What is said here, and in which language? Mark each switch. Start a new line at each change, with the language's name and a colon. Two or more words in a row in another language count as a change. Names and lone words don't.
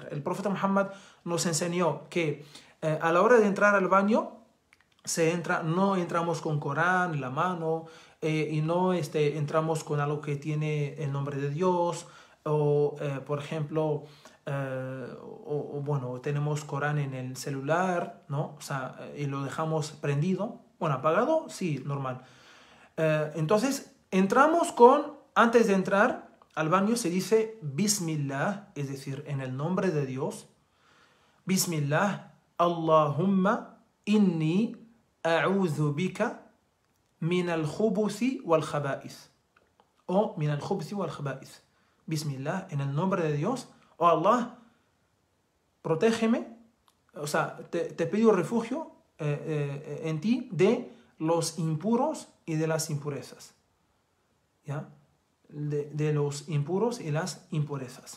Spanish: El profeta Muhammad nos enseñó que a la hora de entrar al baño no entramos con Corán en la mano y no entramos con algo que tiene el nombre de Dios o por ejemplo tenemos Corán en el celular, ¿no? Y lo dejamos prendido, apagado, sí, normal. Entonces antes de entrar al baño se dice Bismillah, es decir, en el nombre de Dios.
Arabic: بسم الله، اللهم إني أعوذ بك من الخبث والخبائث. O من الخبث والخبائث.
Spanish: Bismillah, en el nombre de Dios. Oh Allah, protégeme, te pido refugio en ti de los impuros y de las impurezas. ¿Ya? De los impuros y las impurezas.